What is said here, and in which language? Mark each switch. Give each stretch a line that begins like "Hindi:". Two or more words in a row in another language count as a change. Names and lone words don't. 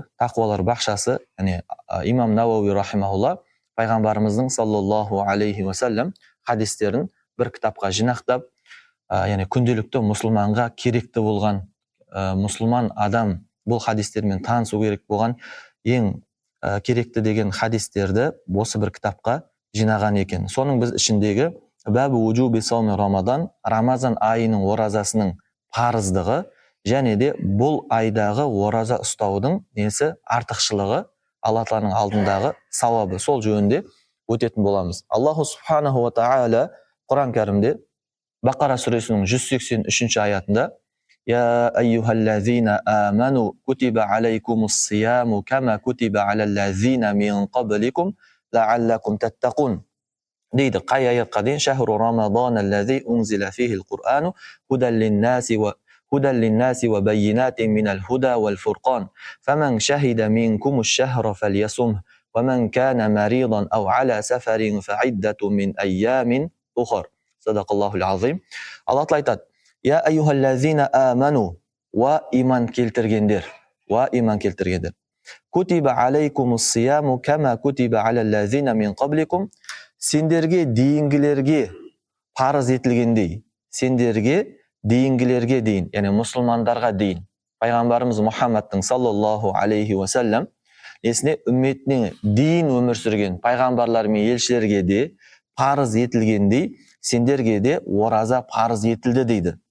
Kazakh: Тақуалар бақшасы, яғни имам Науауи рахимахулла пайғамбарымыздың
Arabic: صلى الله عليه وسلم
Kazakh: хадистерін бір кітапқа жинақтап, яғни күнделікті мұсылманға керекті болған, мұсылман адам бұл хадистермен танысу керек болған ең керекті деген хадистерді осы бір кітапқа жинаған екен. Соның біз ішіндегі
Arabic: باب وجوب صوم رمضان,
Kazakh: Рамазан айының оразасының парыздығы және де бұл айдағы ораза ұстаудың несі, артықшылығы, Алла Тағаланың алдындағы сауабы, сол жөнінде өтетін боламыз.
Arabic: الله سبحانه وتعالى
Kazakh: Құран кәрімде Бақара сүресінің 183 аятында
Arabic: يا أيها الذين آمنوا كتب عليكم الصيام كما كتب على الذين من قبلكم لعلكم تتقون
Kazakh: дейді. Қай аятқа дейін?
Arabic: شهر رمضان الذي أنزل فيه القرآن هدى للناس وبينات من الهدى والفرقان فمن شهد منكم الشهر فليصمه ومن كان مريضا أو على سفر فعدة من أيام أخر صدق الله العظيم.
Kazakh: Allah Taala aytады:
Arabic: يا أيها الذين آمنوا,
Kazakh: wa iman keltirgендер,
Arabic: كتب عليكم الصيام كما كتب على الذين من قبلكم,
Kazakh: сендерге дейінгілерге парыз етілгендей, дейінгілерге дейін, яғни мұсылмандарға дейін, пайғамбарымыз Мұхаммадтың
Arabic: صلى الله عليه وسلم
Kazakh: несіне, үмметіне дейін өмір сүрген пайғамбарлар мен елшілерге де парыз етілгендей, сендерге де ораза парыз етілді дейді.